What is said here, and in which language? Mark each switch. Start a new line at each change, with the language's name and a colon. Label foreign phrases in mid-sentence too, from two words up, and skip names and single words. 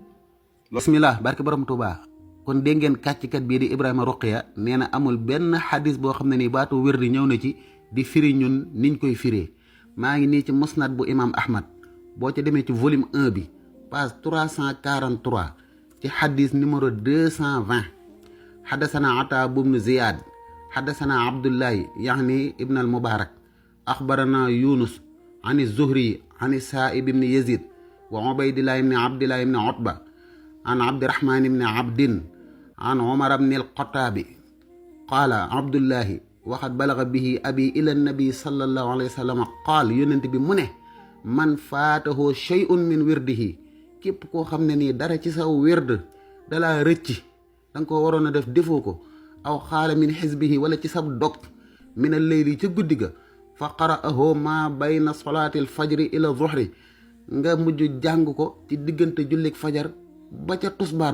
Wolof: bismillah barke borom Touba kon dégg ngeen kàcckat bii di Ibrahima Ruqiya nee na amul benn xadis boo xam ne nii baatu wird ñëw na ci di firi ñun niñ koy firee maa ngi nii ci musnad bu imam Ahmad boo ca demee ci volume 1 bi page
Arabic: 343
Wolof: ci xadis
Arabic: numéro 220 حدثنا عطاء بن زياد حدثنا عبد الله يعني ابن المبارك أخبرنا يونس عن الزهري عن السائب بن يزيد وعبيد الله بن عبد الله بن عتبة عن عبد الرحمن بن عبد عن عمر بن الخطاب قال عبد الله وقد بلغ به أبي إلى النبي صلى الله عليه وسلم قال
Wolof: yonent bi mu ne
Arabic: من فاته شيء من ورده
Wolof: képp koo xam ne nii dara ci saw wird dalaa rëcci da nga ko waroon a def defoo ko
Arabic: أو قال من حزبه
Wolof: wala ci sab dog
Arabic: من الليل
Wolof: ca guddi ga
Arabic: فقرأه ما بين صلاة الفجر إلى الظهر
Wolof: nga mujj jàng ko ci diggante jullik fajar ba ca tusbaar